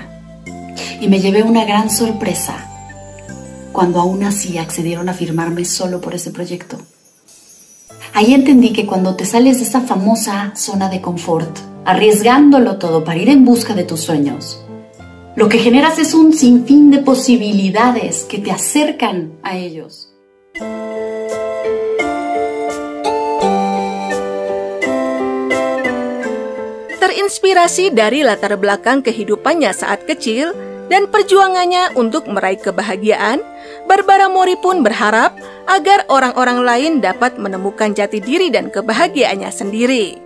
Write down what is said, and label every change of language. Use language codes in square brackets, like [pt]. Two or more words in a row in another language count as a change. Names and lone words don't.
[es] Y me llevé una gran sorpresa cuando aún así accedieron a firmarme solo por ese proyecto. Ahí entendí que cuando te sales de esa famosa zona de confort, arriesgándolo todo para ir en busca de tus sueños, lo que generas es un sinfín de posibilidades que te acercan a ellos. [id] Terinspirasi dari latar belakang kehidupannya saat kecil dan perjuangannya untuk meraih kebahagiaan, Barbara Mori pun berharap agar orang-orang lain dapat menemukan jati diri dan kebahagiaannya sendiri.